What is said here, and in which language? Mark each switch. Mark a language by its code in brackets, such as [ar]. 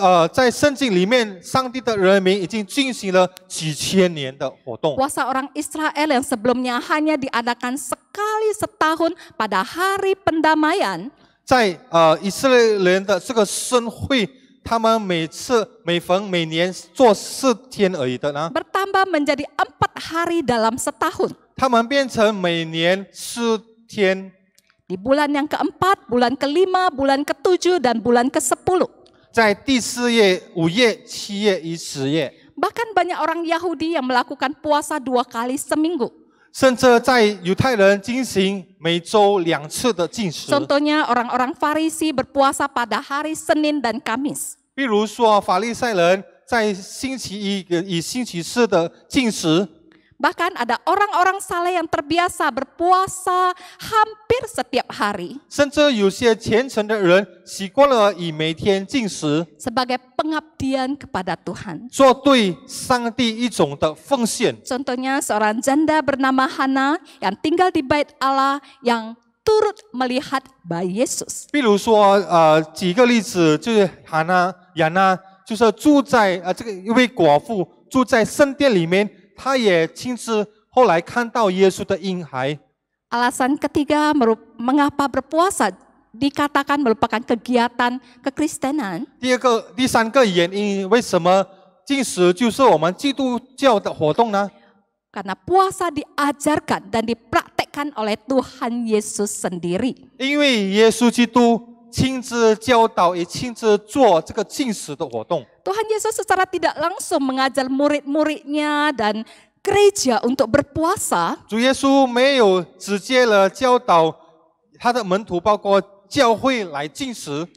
[zh] 在圣经里面，上帝的人民已经进行了几千年的活动。 [id] Puasa orang Israel yang sebelumnya hanya diadakan sekali setahun pada hari pendamaian. [zh] 在以色列人的这个盛会，他们每年做4天而已的呢， [id] Bertambah menjadi 4 hari dalam setahun. [zh] 他们变成每年4天， [id] Di bulan yang keempat, bulan kelima, bulan ketujuh, dan bulan ke-10. [zh] 在第4月、5月、7月与10月， [id] Bahkan banyak orang Yahudi yang melakukan puasa 2 kali seminggu. [zh] 甚至在犹太人进行每周2次的禁食。 [id] Contohnya orang-orang Farisi berpuasa pada hari Senin dan Kamis. [zh] 比如说，法利赛人在星期一与星期四的禁食。 [id] Bahkan ada orang-orang saleh yang terbiasa berpuasa hampir setiap hari. [zh] 甚至有些虔诚的人习惯了以每天禁食， [id] Sebagai pengabdian kepada Tuhan. [zh] 做对上帝一种的奉献。 [id] Contohnya seorang janda bernama Hana yang tinggal di bait Allah yang turut melihat bayi Yesus. [zh] 比如说，举个例子，就是亚娜，就是住在这个一位寡妇住在圣殿里面，她也亲自后来看到耶稣的婴孩。 [id] Alasan ketiga mengapa berpuasa dikatakan merupakan kegiatan kekristenan. [zh] 第三个原因，为什么禁食就是我们基督教的活动呢？ [id] Karena puasa diajarkan dan dipraktekkan oleh Tuhan Yesus sendiri. [zh] 因为耶稣基督亲自教导，也亲自做这个禁食的活动。 [id] Tuhan Yesus secara tidak langsung mengajar murid-muridnya dan gereja untuk berpuasa. [zh] 主耶稣没有直接的教导他的门徒，包括教会来禁食。